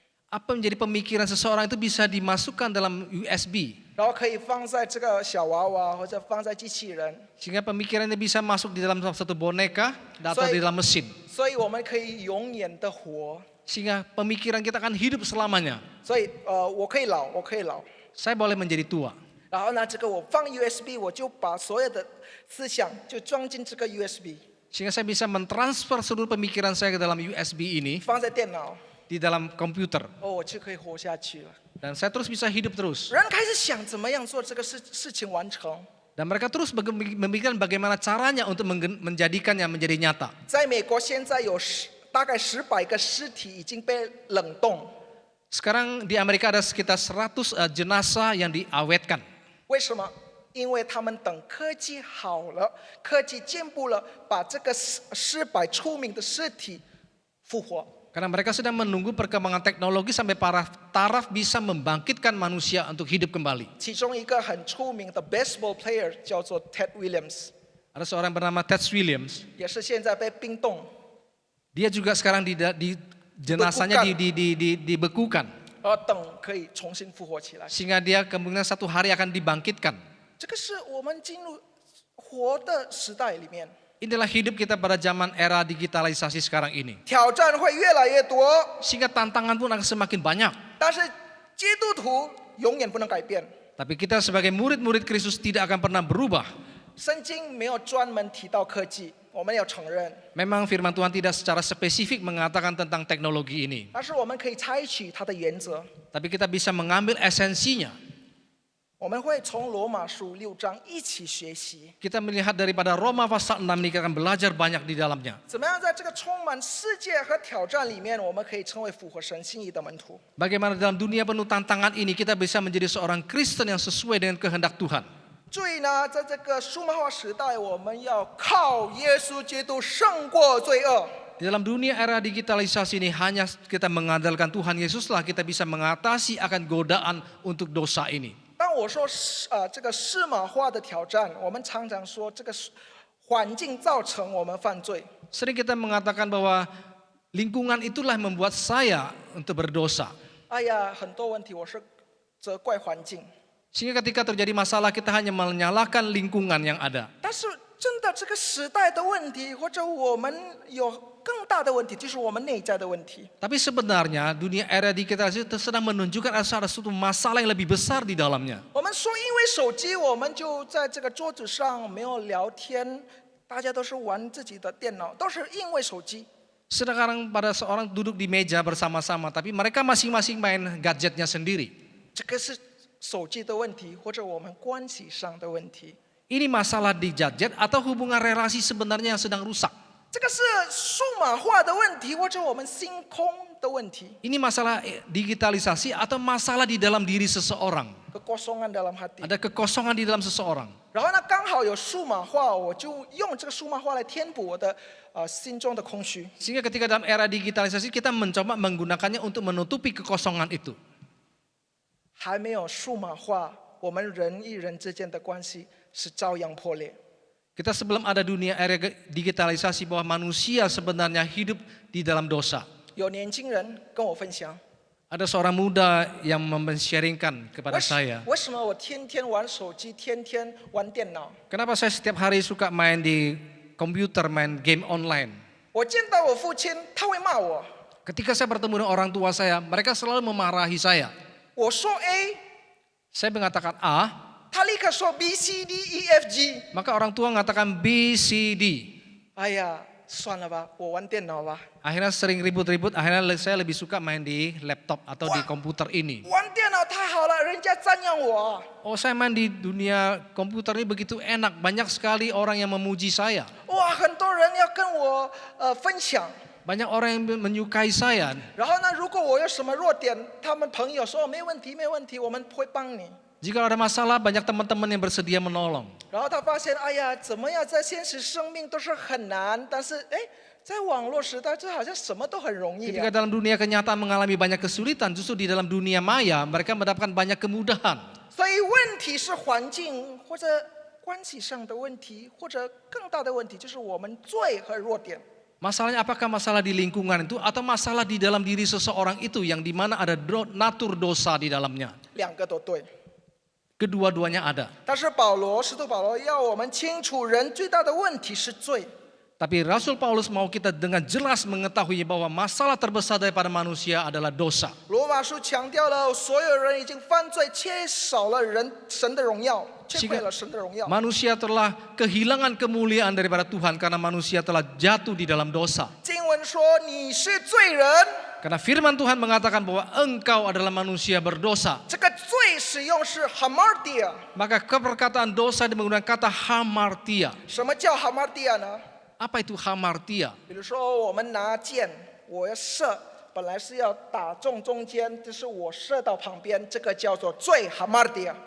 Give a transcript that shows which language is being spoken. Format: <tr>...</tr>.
<id>apa yang menjadi pemikiran seseorang itu bisa dimasukkan dalam USB.</id> <zh>然后可以放在这个小娃娃或者放在机器人，</zh> <id>Sehingga pemikirannya bisa masuk di dalam satu boneka atau di dalam mesin.</id> <zh>所以我们可以永远的活。</zh> <id>Sehingga pemikiran kita akan hidup selamanya.</id> <zh>所以我可以老，我可以老。</zh> <id>Saya boleh menjadi tua.</id> <zh>然后呢，这个我放 USB， 我就把所有的思想就装进这个 USB，</zh> <id>Sehingga saya bisa mentransfer seluruh pemikiran saya ke dalam USB ini</id> <zh>放在电脑，</zh> <id>di dalam komputer.</id> <zh>我就可以活下去了。</zh> <id>Dan saya terus bisa hidup terus.</id> <zh>人开始想怎么样做这个事情完成。</zh> <id>Dan mereka terus memikirkan bagaimana caranya untuk menjadikannya menjadi nyata.</id> <zh>在美国现在有大概100个尸体已经被冷冻，</zh> <id>Sekarang di Amerika ada sekitar 100 jenazah yang diawetkan.</id> <zh>为什么？因为他们等科技好了，科技进步了，把这个400出名的尸体复活。</zh> <id>Karena mereka sedang menunggu perkembangan teknologi sampai para taraf bisa membangkitkan manusia untuk hidup kembali.</id> <zh>其中一个很出名的</zh> <en>baseball player</en> <zh>叫做 Ted Williams，</zh> <id>Ada seorang bernama Ted Williams.</id> <zh>也是现在被冰冻，</zh> <id>Dia juga sekarang di jenazahnya dibekukan.</id> <zh>然后等可以重新复活起来。</zh> <id>Sehingga dia kemungkinan satu hari akan dibangkitkan.</id> <zh>这个是我们进入活的时代里面，</zh> <id>Inilah hidup kita pada zaman era digitalisasi sekarang ini.</id> <zh>挑战会越来越多，</zh> <id>Sehingga tantangan pun akan semakin banyak.</id> <zh>但是基督徒永远不能改变。</zh> <id>Tapi kita sebagai murid-murid Kristus tidak akan pernah berubah.</id> <zh>圣经没有专门提到科技，我们要承认，</zh> <id>Memang firman Tuhan tidak secara spesifik mengatakan tentang teknologi ini.</id> <zh>但是我们可以采取它的原则。</zh> <id>Tapi kita bisa mengambil esensinya.</id> <zh>我们会从罗马书6章一起学习，</zh> <id>Kita melihat daripada Roma pasal 6 ini kita akan belajar banyak di dalamnya.</id> <zh>怎么样在这个充满世界和挑战里面，我们可以成为符合神心意的门徒。</zh> <id>Bagaimana dalam dunia penuh tantangan ini kita bisa menjadi seorang Kristen yang sesuai dengan kehendak Tuhan.</id> <zh>注意呢，在这个数码化时代，我们要靠耶稣基督胜过罪恶。</zh> <id>Di dalam dunia era digitalisasi ini hanya kita mengandalkan Tuhan Yesuslah kita bisa mengatasi akan godaan untuk dosa ini.</id> <zh>当我说这个数码化的挑战，我们常常说这个环境造成我们犯罪。</zh> <id>Sering kita mengatakan bahwa lingkungan itulah yang membuat saya untuk berdosa.</id> <zh>哎呀，很多问题我是责怪环境，</zh> <id>Sehingga ketika terjadi masalah kita hanya menyalahkan lingkungan yang ada.</id> <zh>但是真的这个时代的问题，或者我们有更大的问题，就是我们内在的问题。</zh> <id>Tapi sebenarnya dunia era digitalisasi itu sedang menunjukkan ada suatu masalah yang lebih besar di dalamnya.</id> <zh>我们说，因为手机，我们就在这个桌子上没有聊天，大家都是玩自己的电脑，都是因为手机。</zh> <id>Sekarang pada seorang duduk di meja bersama-sama, tapi mereka masing-masing main gadgetnya sendiri.</id> <zh>这个是手机的问题，或者我们关系上的问题。</zh> <id>Ini masalah di gadget atau hubungan relasi sebenarnya yang sedang rusak.</id> <zh>这个是数码化的问题，或者我们星空的问题。</zh> <id>Ini masalah digitalisasi atau masalah di dalam diri seseorang. kekosongan dalam hati。 Ada kekosongan di dalam seseorang.</id> <zh>然后呢，刚好有数码化，我就用这个数码化来填补我的心中的空虚。</zh> <id>Sehingga ketika dalam era digitalisasi kita mencoba menggunakannya untuk menutupi kekosongan itu.</id> <zh>还没有数码化，我们人与人之间的关系是照样破裂。</zh> <id>Kita sebelum ada dunia era digitalisasi bahwa manusia sebenarnya hidup di dalam dosa.</id> <zh>有年轻人跟我分享，</zh> <id>Ada seorang muda yang men-sharingkan kepada saya.</id> <zh>为什么我天天玩手机，天天玩电脑？</zh> <id>Kenapa saya setiap hari suka main di komputer, main game online?</id> <zh>我见到我父亲，他会骂我。</zh> <id>Ketika saya bertemu dengan orang tua saya, mereka selalu memarahi saya.</id> <zh>我说 A，</zh> <id>Saya mengatakan A,</id> <zh>他立刻说 B C D E F G。</zh> <id>maka orang tua mengatakan B, C, D.</id> <zh>哎呀，算了吧，我玩电脑吧。</zh> <id>Akhirnya sering ribut-ribut, akhirnya saya lebih suka main di laptop atau di komputer ini.</id> <zh>玩电脑太好了，人家赞扬我。</zh> <id>Oh, saya main di dunia komputer ini begitu enak, banyak sekali orang yang memuji saya.</id> <zh>哇，很多人要跟我分享。</zh> <id>Banyak orang yang menyukai saya.</id> <zh>然后呢，如果我有什么弱点，他们朋友说没问题，没问题，我们会帮你。</zh> <id>Jika ada masalah, banyak teman-teman yang bersedia menolong.</id> <zh>然后他发现，哎呀，怎么样，在现实生命都是很难，但是哎，在网络时代，这好像什么都很容易</zh> <id>Ketika 啊。 dalam dunia kenyataan mengalami banyak kesulitan, justru di dalam dunia maya mereka mendapatkan banyak kemudahan.</id> <zh>所以问题是环境或者关系上的问题，或者更大的问题就是我们罪和弱点。</zh> <id>Masalahnya apakah masalah di lingkungan itu atau masalah di dalam diri seseorang itu yang dimana ada natur dosa di dalamnya?</id> <zh>两个都对。</zh> <id>Kedua-duanya ada.</id> <zh>但是使徒保罗要我们清楚，人最大的问题是罪。</zh> <id>Tapi Rasul Paulus mau kita dengan jelas mengetahui bahwa masalah terbesar daripada manusia adalah dosa.</id> <zh>罗马书强调了，所有人已经犯罪，缺少了神的荣耀，缺乏了神的荣耀。</zh> <id>Manusia telah kehilangan kemuliaan daripada Tuhan karena manusia telah jatuh di dalam dosa.</id> <zh>经文说你是罪人，</zh> <id>Karena firman Tuhan mengatakan bahwa engkau adalah manusia berdosa.</id> <zh>这个罪使用是 hamartia。</zh> <id>Maka perkataan dosa menggunakan kata hamartia.</id> <zh>什么叫 hamartia 呢？</zh> <id>Apa itu hamartia?</id> <zh>比如说我们拿箭，我要射，本来是要打中中间，就是我射到旁边，这个叫做罪 hamartia。</zh>